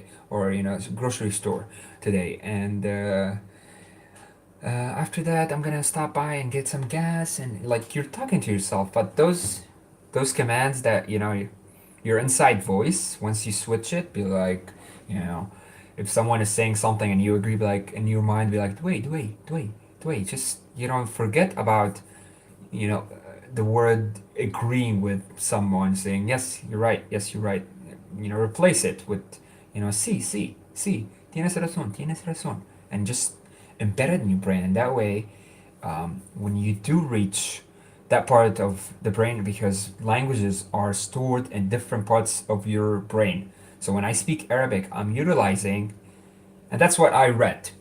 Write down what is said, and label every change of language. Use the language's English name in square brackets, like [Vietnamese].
[English] or grocery store today, and after that I'm gonna stop by and get some gas, and like you're talking to yourself, but those commands that your inside voice, once you switch it, be like, you know if someone is saying something and you agree, be like in your mind, be like, wait, just forget about you know, the word agreeing with someone saying, yes, you're right. [Spanish] Replace it with, sí, tienes razón. [English] And just embed it in your brain. And that way, when you do reach that part of the brain, because languages are stored in different parts of your brain. So when I speak Arabic, I'm utilizing, and that's what I read.